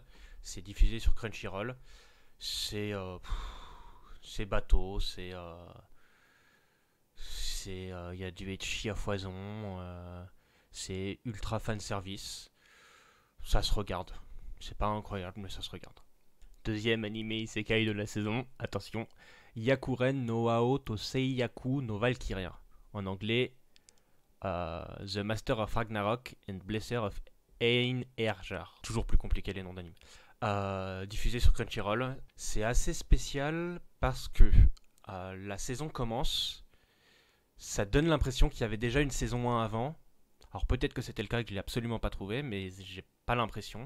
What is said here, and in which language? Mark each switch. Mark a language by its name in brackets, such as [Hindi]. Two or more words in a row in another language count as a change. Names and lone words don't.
[French] C'est diffusé sur Crunchyroll. C'est bateau, y a du ecchi à foison, c'est ultra fan service. Ça se regarde. C'est pas incroyable, mais ça se regarde. Deuxième animé isekai de la saison, attention, Yakuren no Ao to Seiyaku no Valkyria. En anglais, The Master of Ragnarok and Blesser of Einherjar. Toujours plus compliqué les noms d'anime. Diffusé sur Crunchyroll. C'est assez spécial parce que la saison commence, ça donne l'impression qu'il y avait déjà une saison 1 avant. Alors peut-être que c'était le cas et que je l'ai absolument pas trouvé, mais j'ai pas l'impression.